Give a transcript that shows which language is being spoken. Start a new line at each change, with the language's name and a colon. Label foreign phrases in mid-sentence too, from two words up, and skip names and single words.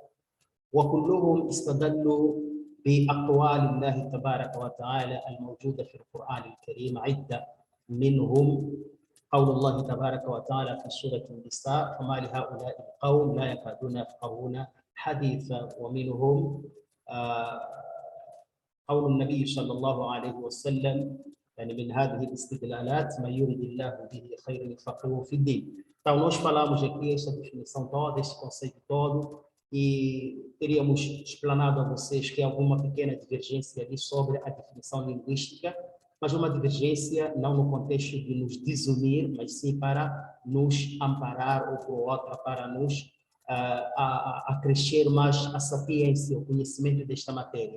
Arabic: وكلهم استدلوا بأقوال الله تبارك وتعالى الموجودة في القرآن الكريم عدة، منهم قول الله تبارك وتعالى في سورة النساء: فما لهؤلاء القوم لا يكادون يفقهون حديثا. ومنهم قول النبي صلى الله عليه وسلم، يعني من هذه الاستدلالات: من يرد الله به خيرا يفقهه في الدين.
Portuguese: Então, nós falamos aqui esta definição toda, este conceito todo, e teríamos explanado a vocês que há alguma pequena divergência ali sobre a definição linguística, mas uma divergência não no contexto de nos desunir, mas sim para nos amparar ou por outra, para nos a crescer mais a sapiência, o conhecimento desta matéria.